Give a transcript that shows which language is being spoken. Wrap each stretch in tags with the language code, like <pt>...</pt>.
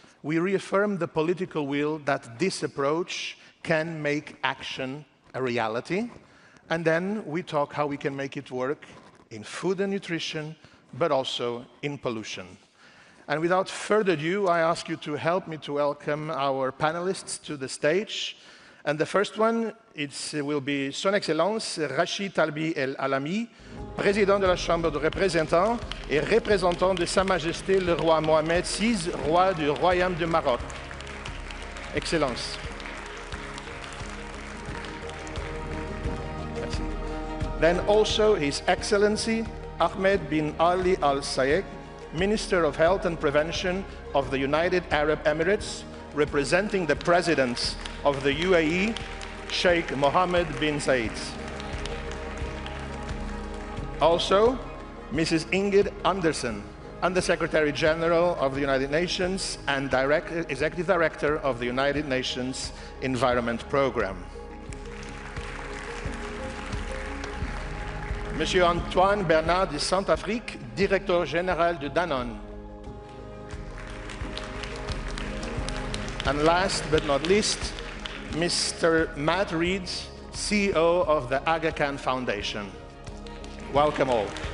<en>We reaffirm the political will that this approach can make action a reality, and then we talk how we can make it work in food and nutrition, but also in pollution. And without further ado, I ask you to help me to welcome our panelists to the stage. And the first one, will be</en> <fr>Son Excellence Rachid Talbi El Alami, Président de la Chambre des représentants et représentant de Sa Majesté le Roi Mohamed VI, Roi du Royaume de Maroc. Excellence. Merci.</fr> <en>Then also His Excellency Ahmed bin Ali Al Sayed, Minister of Health and Prevention of the United Arab Emirates, representing the President of the UAE, Sheikh Mohammed bin Zayed. Also, Mrs. Ingrid Anderson, Under-Secretary General of the United Nations and Executive Director of the United Nations Environment Programme.</en> <fr>Monsieur Antoine Bernard de Saint-Afrique, Directeur Général de Danone.</fr> <en>And last but not least, Mr. Matt Reed, CEO of the Aga Khan Foundation. Welcome all.</en>